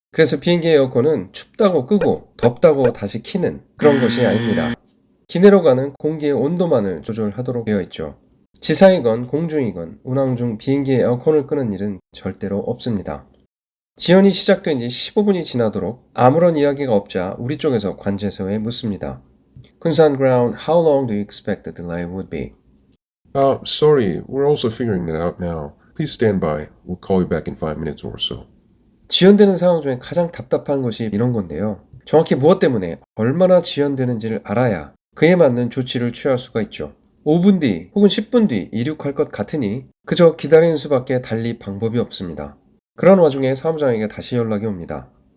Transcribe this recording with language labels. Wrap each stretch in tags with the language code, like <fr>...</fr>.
<ko>그래서 비행기 에어컨은 춥다고 끄고 덥다고 다시 켜는 그런 것이 아닙니다. 기내로 가는 공기의 온도만을 조절하도록 되어 있죠. 지상이건 공중이건 운항 중 비행기의 에어컨을 끄는 일은 절대로 없습니다. 지연이 시작된 지 15분이 지나도록 아무런 이야기가 없자 우리 쪽에서 관제소에 묻습니다.</ko> <en>군산 ground, how long do you expect the delay would be? Sorry, we're also figuring that out now. Please stand by. We'll call you back in 5 minutes or so.</en> <ko>지연되는 상황 중에 가장 답답한 것이 이런 건데요. 정확히 무엇 때문에 얼마나 지연되는지를 알아야 그에 맞는 조치를 취할 수가 있죠. 5분 뒤 혹은 10분 뒤 이륙할 것 같으니 그저 기다리는 수밖에 달리 방법이 없습니다. 그런 와중에 사무장에게 다시 연락이 옵니다.</ko>